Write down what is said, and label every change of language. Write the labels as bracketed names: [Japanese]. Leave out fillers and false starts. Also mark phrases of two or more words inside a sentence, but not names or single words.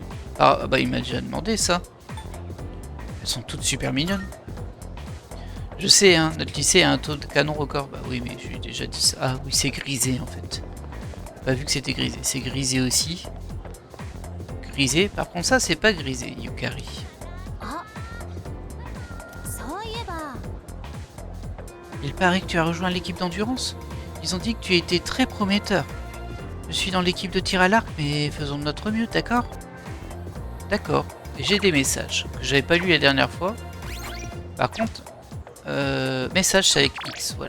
[French] Ah bah il m'a déjà demandé ça. Elles sont toutes super mignonnes. Je sais hein, notre lycée a un taux de canon record. Bah oui mais je lui ai déjà dit ça. Ah oui c'est grisé en fait. J'ai pas vu que c'était grisé, c'est grisé aussi. grisé. Par contre, ça, c'est pas grisé, Yukari. [Japanese] あ、そういえば [French] Il paraît que tu as rejoint l'équipe d'endurance. Ils ont dit que tu étais très prometteur. Je suis dans l'équipe de tir à l'arc, mais faisons de notre mieux, d'accord? D'accord. Et j'ai des messages que j'avais pas lu la dernière fois. Par contre, message c'est avec X, voilà.